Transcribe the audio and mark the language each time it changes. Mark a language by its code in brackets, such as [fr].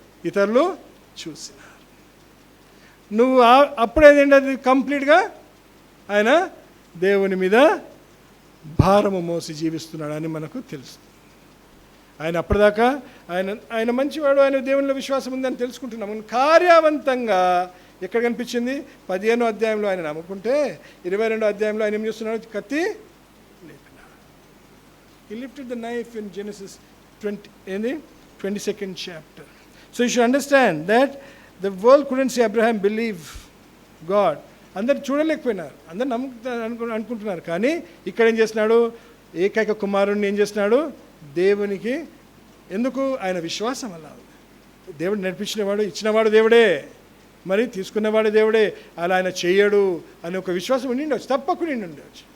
[te] ఇతరులు చూసినారు. నువ్వు అప్పుడేంటంటే అది కంప్లీట్గా ఆయన దేవుని మీద భారము మోసి జీవిస్తున్నాడని మనకు తెలుస్తుంది. ఆయన అప్పటిదాకా ఆయన మంచివాడు, ఆయన దేవునిలో విశ్వాసం ఉందని తెలుసుకుంటున్నాము. కార్యవంతంగా ఎక్కడ కనిపించింది? 15వ అధ్యాయంలో ఆయన నమ్ముకుంటే 22వ అధ్యాయంలో ఆయన ఏం చేస్తున్నాడు? కత్తి లేపినాడు. [en] He lifted the knife in Genesis 22nd chapter. So you should understand that the world couldn't say Abraham believe God. [te] అందరు చూడలేకపోయినారు, అందరు అనుకుంటున్నారు. కానీ ఇక్కడ ఏం చేస్తున్నాడు? ఏకైక కుమారుణ్ణి ఏం చేస్తున్నాడు? దేవునికి ఎందుకు? ఆయన విశ్వాసం అలా. దేవుడు నడిపించినవాడు, ఇచ్చినవాడు దేవుడే, మరి తీసుకున్నవాడు దేవుడే. అలా ఆయన చేయడు అని ఒక విశ్వాసం ఉండి ఉండవచ్చు, తప్పకుండా ఉండవచ్చు.